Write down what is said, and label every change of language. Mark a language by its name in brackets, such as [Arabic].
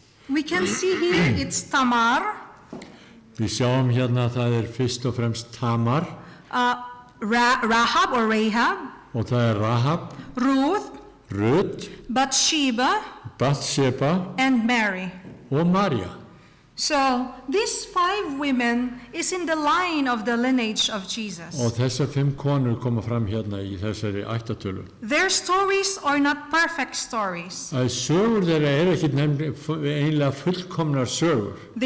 [English] We can see here it's Tamar. [Icelandic] Við sjáum hérna að það fyrst og fremst Tamar. [English] Rahab or Rahab. [Icelandic] Og það Rahab. [English] Ruth. Bathsheba. [Icelandic] Bathsheba. [English] And Mary. [Icelandic] Og María. [English] So these 5 women is in the line of the lineage of Jesus. [Icelandic] Og þessar 5 konur koma fram hérna í þessari ættatölu. [English] Their stories are not perfect stories. [Icelandic] Sögur þeirra ekki einlega fullkomnar sögur.